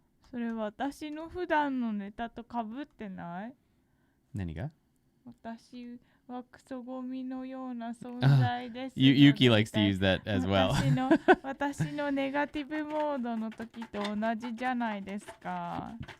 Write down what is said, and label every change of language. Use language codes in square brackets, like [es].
[ja] それ私の普段のネタと被ってない？何が？私はクソゴミのような存在です。 [en] Yuki likes to use that as well. [ja] 私のネガティブモードの時と同じじゃないですか。